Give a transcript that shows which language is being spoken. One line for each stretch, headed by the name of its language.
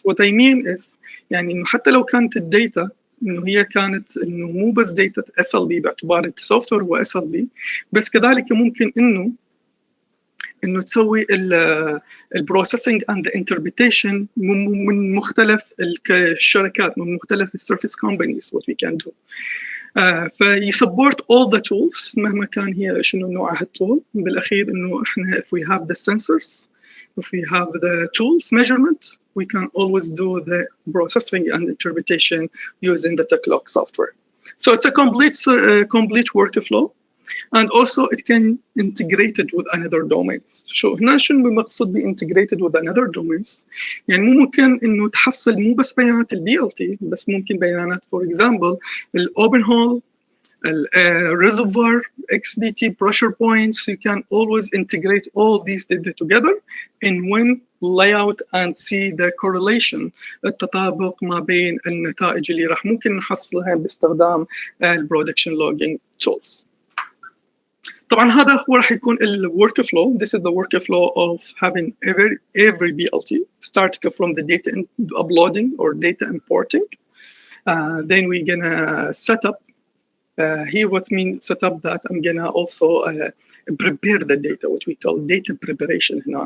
English: What I mean is
Arabic: يعني إنه حتى لو كانت الداتا إنه هي كانت إنه مو بس داتا SLB باعتبار السوفت وير هو SLB، بس كذلك ممكن إنه تسوي البروسيسنج اند انتربريتيشن من مختلف الشركات، من مختلف السيرفيس كومبانيز
English: what we can do.
Arabic: فيسبورت
English: all the tools
Arabic: مهما كان هي شنو نوع التول. بالاخير انه احنا
English: if we have the sensors, if we have the tools measurement, we can always do the processing and interpretation using the TechLog software. So it's a complete workflow, and also it can integrate it with another domains.
Arabic: شو هنا شنو المقصود ب
English: integrated with another domains؟
Arabic: يعني مو ممكن انه تحصل مو بس بيانات البي ال تي، بس ممكن بيانات
English: for example
Arabic: الOpenhole،
English: reservoir, XBT, pressure points. You can always integrate all these data together in one layout and see the correlation،
Arabic: التطابق ما بين النتائج اللي راح ممكن نحصلها باستخدام البرودكشن
English: logging tools.
Arabic: طبعا هذا هو راح يكون workflow.
English: This is the workflow of having every BLT, starting from the data uploading or data importing. Then we're gonna set up. Here what means set up that I'm gonna also prepare the data, what we call data preparation.